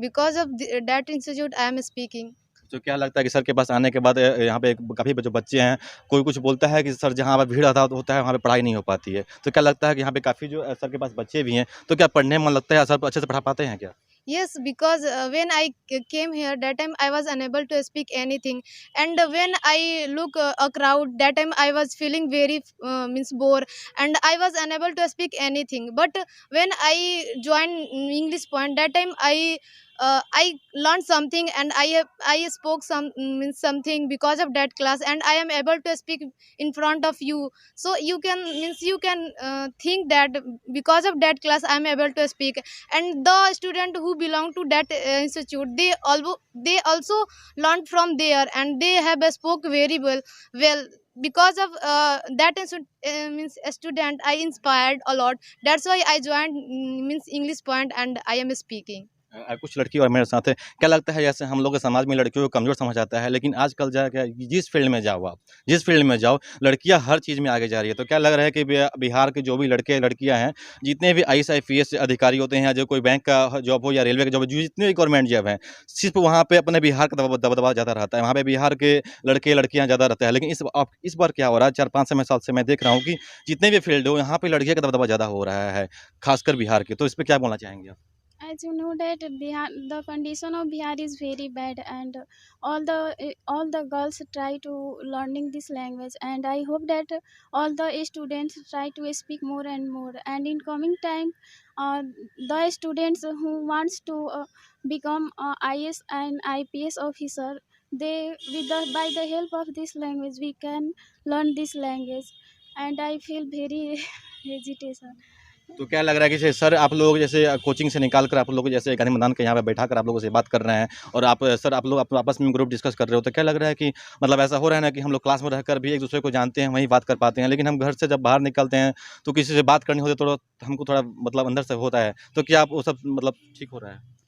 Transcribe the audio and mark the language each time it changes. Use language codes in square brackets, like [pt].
[en] Because of that institute, I am speaking. [hi] तो क्या लगता है कि सर के पास आने के बाद यहाँ पे काफ़ी जो बच्चे हैं, कोई कुछ बोलता है कि सर जहाँ पर भीड़ होता है वहाँ पे पढ़ाई नहीं हो पाती है, तो क्या लगता है कि यहाँ पे काफ़ी जो सर के पास बच्चे भी हैं, तो क्या पढ़ने में मन लगता है, सर अच्छे से पढ़ा पाते हैं क्या? [en] Yes, because when I came here, that time I was unable to speak anything, and when I look a crowd, that time I was feeling very means bored, and I was unable to speak anything. But when I joined English point, that time I learned something, and I spoke something because of that class, and I am able to speak in front of you. So you can think that because of that class I am able to speak. And the student who belong to that institute, they also learned from there, and they have spoke very well. Because of that student, I inspired a lot. That's why I joined English point, and I am speaking. [hi] कुछ लड़की और मेरे साथ है, क्या लगता है जैसे हम लोग के समाज में लड़कियों को कमज़ोर समझा जाता है, लेकिन आजकल क्या जिस फील्ड में जाओ आप, जिस फील्ड में जाओ, लड़कियां हर चीज़ में आगे जा रही है। तो क्या लग रहा है कि बिहार के जो भी लड़के लड़कियां हैं, जितने भी आईएएस आईपीएस अधिकारी होते हैं, जो कोई बैंक का जॉब हो या रेलवे का जॉब, जितने भी गवर्नमेंट जॉब हैं, सिर्फ वहाँ पर अपने बिहार का दबदबा ज़्यादा रहता है, वहाँ पर बिहार के लड़के लड़कियाँ ज़्यादा रहते हैं। लेकिन इस बार क्या हो रहा है, 4-5 साल से मैं देख रहा हूँ कि जितने भी फील्ड हो, यहाँ पर लड़कियों का दबदबा ज़्यादा हो रहा है, खासकर बिहार के। तो इस पर क्या बोलना चाहेंगे आप? [en] As you know that Bihar, the condition of Bihar is very bad, and all the girls try to learning this language, and I hope that all the students try to speak more and more. And in coming time, uh, the students who wants to become IS and IPS officer, they by the help of this language we can learn this language, and I feel very hesitation. [hi] तो क्या लग रहा है कि जैसे sir आप लोग जैसे कोचिंग से निकाल कर आप लोग जैसे गांधी मैदान के यहाँ पे बैठा कर आप लोगों से बात कर रहे हैं और आप सर आप लोग आपस में ग्रुप डिस्कस कर रहे हो, तो क्या लग रहा है कि मतलब ऐसा हो रहा है ना कि हम लोग क्लास में रहकर भी एक दूसरे को जानते हैं, वहीं बात कर पाते हैं, लेकिन हम घर से जब बाहर निकलते हैं तो किसी से बात करनी होती है तो हमको थोड़ा मतलब अंदर से होता है, तो क्या आप वो सब मतलब ठीक हो रहा है?